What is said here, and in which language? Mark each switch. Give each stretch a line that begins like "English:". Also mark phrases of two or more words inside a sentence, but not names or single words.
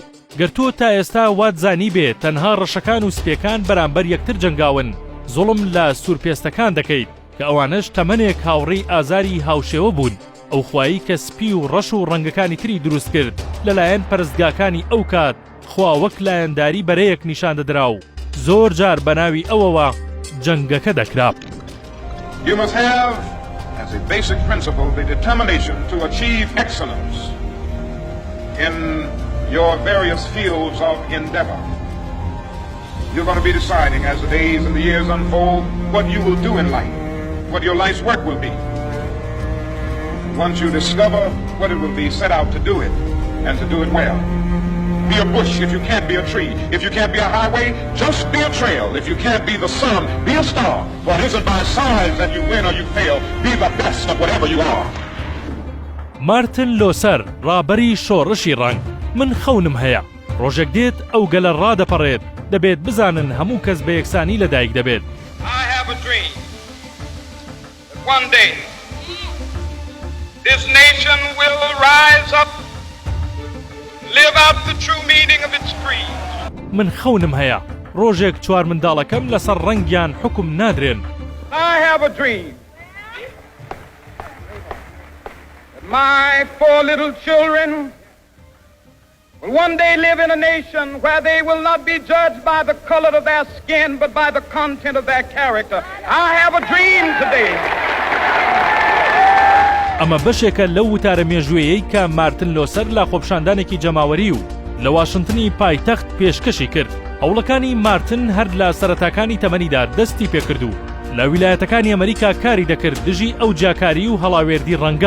Central Kurdish: گەر تۆ تا ئێستا وات زانی بێت تەنها ڕەشەکان و سپێکان بەرامبەر یەکتر جەنگاون، زوڵم لە سوورپێستەکان دەکەیت کە ئەوانش تەمەنێک هاوڕێی ئازاری هاوشێوە بوون. ئەو خوایی کە سپی و ڕەش و ڕەنگەکانی تری دروست کرد لەلایەن پەرستگاکانی ئەو کات، خوا وەک لایەنداری بەرەیەک نیشان دەدرا و زۆر جار بە ناوی ئەوەوە جەنگەکە دەکرا.
English: You must have as a basic principle the determination to achieve excellence in your various fields of endeavor. You're going to be deciding as the days and the years unfold what you will do in life, what your life's work will be. Once you discover what it will be, set out to do it and to do it well. Be a bush if you can't be a tree. If you can't be a highway, just be a trail. If you can't be the sun, be a star. For it isn't by size that you win or you fail. Be the best of whatever you are.
Central Kurdish: مارتن لۆسەر ڕابەری شۆڕشی ڕەنگ. من خەونم هەیە ڕۆژێک دێت ئەو گەلە ڕادەپەڕێت، دەبێت بزانن هەموو کەس بە یەکسانی لەدایک دەبێت.
English: I have a dream that one day this nation will rise up, live out the true meaning of its creed.
Central Kurdish: من خەونم هەیە ڕۆژێک چوار منداڵەکەم لەسەر ڕەنگیان حکم نادرێن.
English: I have a dream that my 4 little children will one day live in a nation where they will not be judged by the color of their skin but by the content of their character. I have a dream today.
Central Kurdish: ئەمە بەشێکە لەو وتارە مێژوویەی کە مارتن لۆسەر لە خۆپشاندانێکی جەماوەری و لە واشنتنی پایتەخت پێشکەشی کرد. هەوڵەکانی مارتن هەر لە سەرەتاکانی تەمەنیدا دەستی پێکرد و لە ویلایەتەکانی ئەمریکا کاری دەکرد دژی ئەو جاکاری و هەڵاوێردی ڕەنگە.